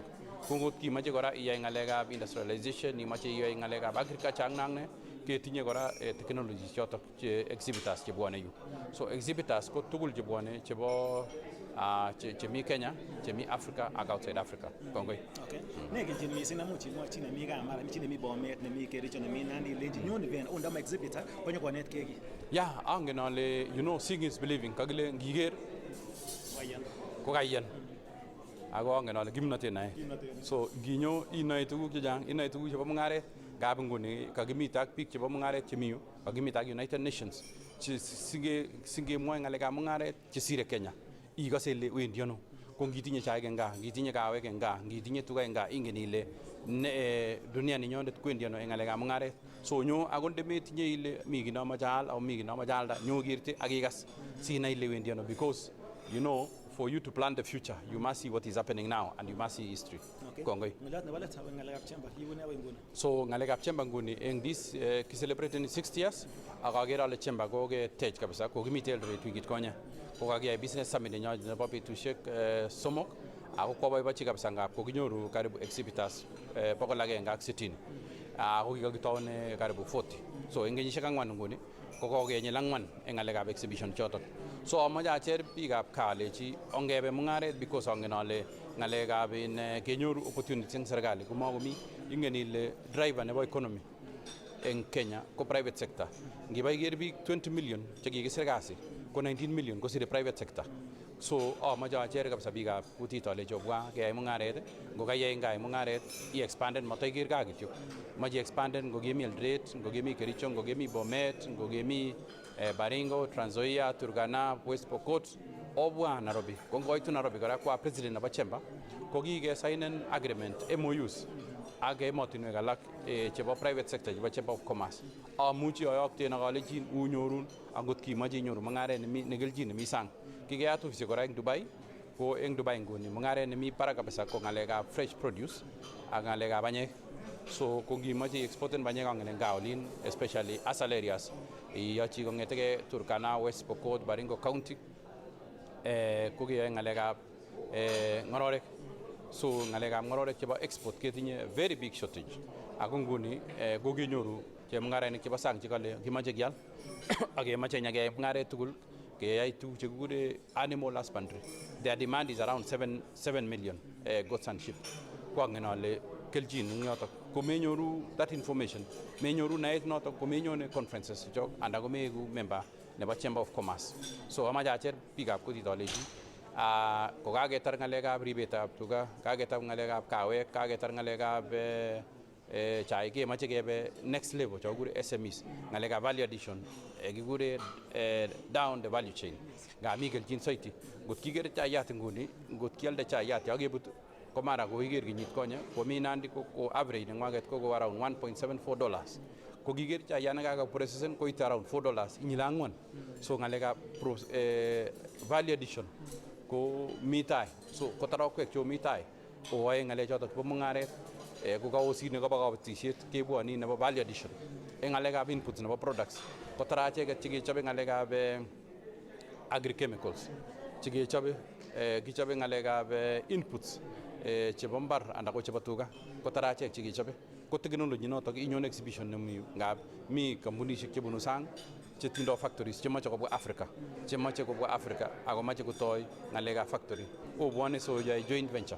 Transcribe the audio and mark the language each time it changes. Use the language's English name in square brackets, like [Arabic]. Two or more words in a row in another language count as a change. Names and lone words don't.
[Kalenjin] Ko ngot kimache kora iyai ng'alekab industrialization, imache iyai ng'alekab agriculture ak nangne, ketinye kora technologies chotok che exhibitors chebwane yu. So exhibitors ko tugul chebwane chebo chemi Kenya, chemi Africa ak outside Africa. Kongoi. Okay. Ne kelchin mising amuch imwochi nemi Kamara, mi chi nemi Bomet, nemi Kericho, nemi Nandi, lenji nyon event undama exhibitor konyo konet keki. Yeah, angen ale [English] seeing is believing. [Kalenjin] Kagile ngiger ko kaiyan. Ako angen ale kimnatet nae. So nginyo inoe tuguk chechang, inoe tuguk chebo mung'aret. Ngap nguni kakimit ak biik chebo mung'aret chemi yu, kakimit ak United Nations singemwoe ng'alekab mung'aret chesire Kenya. Ikose ile wendi ano. Ko ngitinye chaik eng gaa, ngitinye kawek eng gaa, ngitinye tuga eng gaa, ingen ile dunia ninyondet kwendi ano eng ng'alekab mung'aret. So nyo akot ndemetinye ile mi kiy nomoche aal au mi kiy nomoche alda, nyo kerte ak ikas sinai ile wendi ano, [English] because for you to plan the future, you must see what is happening now and you must see history. Okay. [Kalenjin] Kongoi. Ng'alekab chamber, kiune away nguni. So ng'alekab chamber nguni eng this kiselebrating 60 years, ak ager ale chamber ko ketech kabisa, ko kimite Eldoret wikit konye. Ko kakiyai [English] business summit [Kalenjin] nenyo nebo betusiek somok, ako koboibochi kabisa ngap ko kinyoru karibu exhibitors 160. Ako kikakitaune karibu 40. So eng kenyisiek 4 nguni ko kokenyil 4 eng ng'alekab exhibition chotok. So amache acher biikab kaa alechi ongebe mung'aret because ongen ale ng'alekab kenyoru opportunity eng serikali komakomi. Ingen ile driver nebo economy eng Kenya ko [English] private sector. [Kalenjin] Ngiba iker biik [English] 20 million [Kalenjin] chekikisir kasi ko [English] 19 million [Kalenjin] kosire [English] private sector. [Kalenjin] So amache acher kabisa biikab kutit alechi obwa keyai mung'aret, ngo kayai ngai mung'aret i-expanden matoiker kaa kityo. Mache expanden ngo kemi Eldoret, ngo kemi Kericho, ngo kemi Bomet, ngo kemi Baringo, Trans Nzoia, Turkana, West Pokot, obwa Nairobi. Ko ngoitu Nairobi kora kwa president nebo chamber ko kikesainen [English] agreement MOUs [Kalenjin] ak emotinwek alak chebo [English] private sector [Kalenjin] chebo Chamber of Commerce. Amuchi ayokten ak alechin unyorun angot kimache inyoru mung'aret nekelchin nemi sang. Kikeyat ofisi kora eng Dubai, ko eng Dubai nguni mung'aret nemi barak kabisa ko ng'alekab [English] fresh produce [Kalenjin] ak ng'alekab banyek. So ko ngimache exporten banyek angen eng gaa olin, [English] especially asal areas, [Kalenjin] iyochi kong'eteke Turkana, West Pokot, Baringo County, ko keyoe ng'alekab ng'ororek. So ng'alekab ng'ororek chebo export ketinye [English] very big shortage. [Kalenjin] Ako nguni ko kinyoru chemung'arainik chebo sang chekale kimache kial ak kemache nyakeyai mung'aret tugul keyai tuguk chekikure [English] animal husbandry. Their demand is around 7 million goats and sheep. [Kalenjin] Ko angen ale kelchin eng yotok. Ko menyoru [English] that information, [Kalenjin] menyoru naet notok, ko menyone conferences chok anda ko meeku member nebo Chamber of Commerce. So amache acher biikab kutit alechi ko kaketar ng'alekab ribetab tuga, kaketar ng'alekab kawek, kaketar ng'alekab chaik, kemache kebe [English] next level [Kalenjin] chokikure SMEs, ng'alekab [English] value addition, [Kalenjin] kikure [English] down the value chain. [Kalenjin] Ngami kelchin soiti. Ngot kikere chayat nguni, ngot kialde chayat yakebut ko mara ko kiker kenyit konye, ko mi Nandi ko average nengwaket ko around $1.74. Ko kiker chayat nekakaprocessen koite around $4 inyile 4. So ng'alekab [English] value addition [Kalenjin] ko mi tai. So ko tarakwek cho mi tai ko ae ng'alechotok bo mung'aret ko kaosit nebo kabatisiet kebwoni nebo [English] value addition [Kalenjin] eng ng'alekab inputs nebo products ko tara acheket chekechobe ng'alekab agrichemicals chekechobe kichobe ng'alekab inputs chebo mbar anda ko chebo tuga ko tara achek chekechobe ko technology notok inyon exhibition nemi yu ngap mi kampunishek chebunu sang chetindo factories chemache kobwa Africa ako mache kotoi ng'alekab factory obwane so yai [English] joint venture.